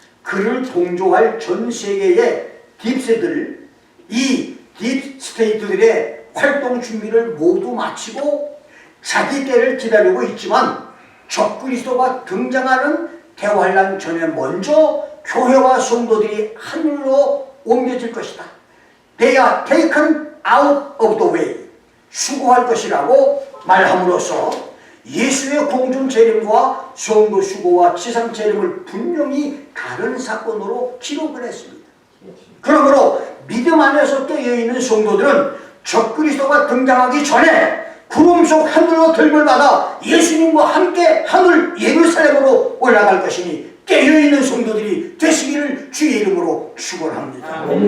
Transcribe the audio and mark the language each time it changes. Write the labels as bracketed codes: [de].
[ko] 그를 동조할 전 세계의 딥스들, 이 딥스테이트들의 활동 준비를 모두 마치고 자기 때를 기다리고 있지만, 적그리스도가 등장하는 대환란 전에 먼저 교회와 성도들이 하늘로 옮겨질 것이다. [en] They are taken out of the way. [ko] 수고할 것이라고 말함으로써 예수의 공중 재림과 성도 수고와 지상 재림을 분명히 다른 사건으로 기록을 했습니다. 그러므로 믿음 안에서 깨어있는 성도들은 적그리스도가 등장하기 전에 구름 속 하늘로 들물 받아 예수님과 함께 하늘 예루살렘으로 올라갈 것이니 깨어있는 성도들이 되시기를 주의 이름으로 축원합니다.